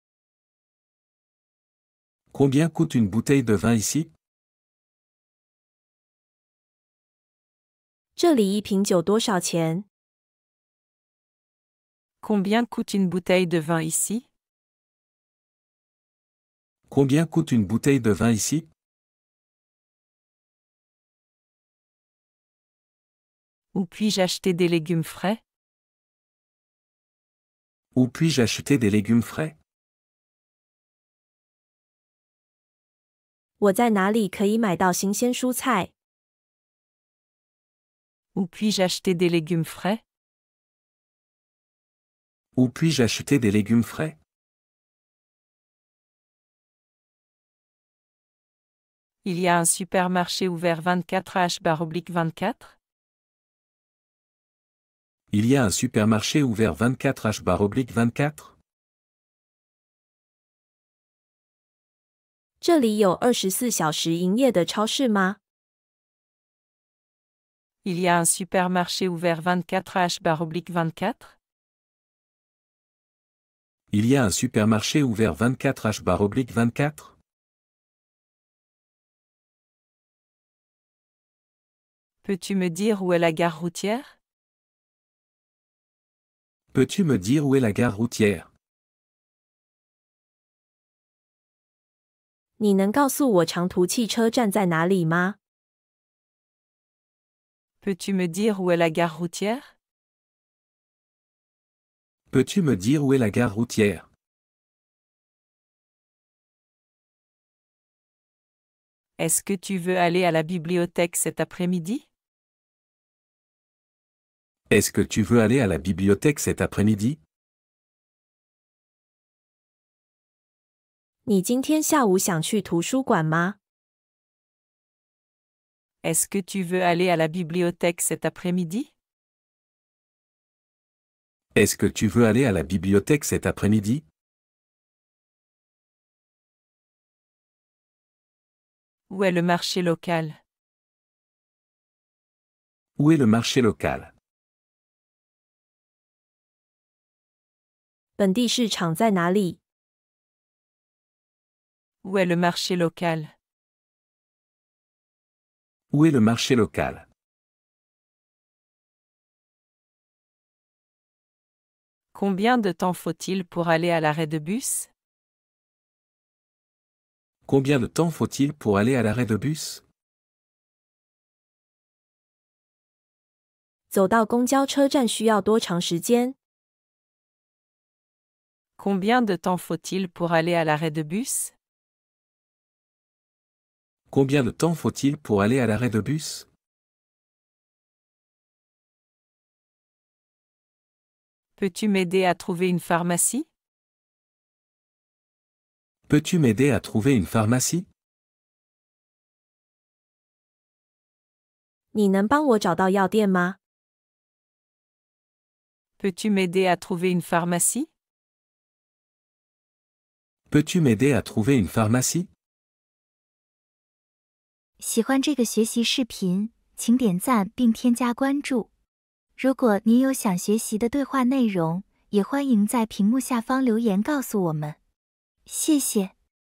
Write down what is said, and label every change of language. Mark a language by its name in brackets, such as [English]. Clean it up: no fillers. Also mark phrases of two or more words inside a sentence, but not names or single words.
[French] Combien coûte une bouteille de vin ici? [Chinese] 这里一瓶酒多少钱？ [French] Combien coûte une bouteille de vin ici? Combien coûte une bouteille de vin ici? Où puis-je acheter des légumes frais? Où puis-je acheter des légumes frais? [Chinese] 我在哪里可以买到新鲜蔬菜？ [French] Où puis-je acheter des légumes frais? Où puis-je acheter des légumes frais? Il y a un supermarché ouvert 24h/24? Il y a un supermarché ouvert 24h/24? [Chinese] 这里有24小时营业的超市吗？ [French] Il y a un supermarché ouvert 24h/24? Il y a un supermarché ouvert 24h/24? Peux-tu me dire où est la gare routière? Peux-tu me dire où est la gare routière? [Chinese] 你能告诉我长途汽车站在哪里吗？ [French] Peux-tu me dire où est la gare routière? Peux-tu me dire où est la gare routière? Est-ce que tu veux aller à la bibliothèque cet après-midi? Est-ce que tu veux aller à la bibliothèque cet après-midi? [Chinese] 你今天下午想去图书馆吗？ [French] Est-ce que tu veux aller à la bibliothèque cet après-midi? Est-ce que tu veux aller à la bibliothèque cet après-midi? Où est le marché local? Où est le marché local? [Chinese] 本地市场在哪里？ [French] Où est le marché local? Où est le marché local? Combien de temps faut-il pour aller à l'arrêt de bus? Combien de temps faut-il pour aller à l'arrêt de bus? [Chinese] 走到公交车站需要多长时间？ [French] Combien de temps faut-il pour aller à l'arrêt de bus? Combien de temps faut-il pour aller à l'arrêt de bus? Peux-tu m'aider à trouver une pharmacie? Peux-tu m'aider à trouver une pharmacie? [Chinese] 你能帮我找到药店吗？ [French] Peux-tu m'aider à trouver une pharmacie? Peux-tu m'aider à trouver une pharmacie? [Chinese] 喜欢这个学习视频，请点赞并添加关注。如果您有想学习的对话内容，也欢迎在屏幕下方留言告诉我们。谢谢。